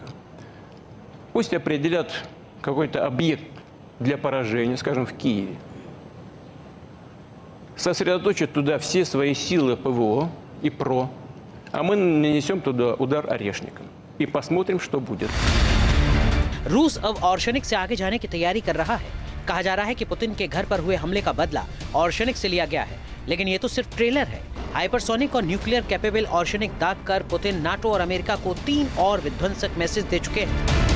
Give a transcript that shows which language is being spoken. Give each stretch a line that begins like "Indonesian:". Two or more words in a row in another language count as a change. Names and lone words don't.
Russian: Пусть определят какой-то объект для поражения, скажем, в Киеве. Сосредоточат туда все свои силы ПВО и ПРО, а мы нанесем туда удар орешником. И посмотрим, что будет.
Hindi: रूस अब ऑर्शनिक से आगे जाने की तैयारी कर रहा है। कहा जा रहा है कि पुतिन के घर पर हुए हमले का बदला ऑर्शनिक से लिया गया है, लेकिन ये तो सिर्फ ट्रेलर है। हाइपरसोनिक और
English: nuclear capable
Hindi: ऑर्शनिक दाग कर पुतिन नाटो और अमेरिका को 3 और विध्वंसक मैसेज दे चुके हैं।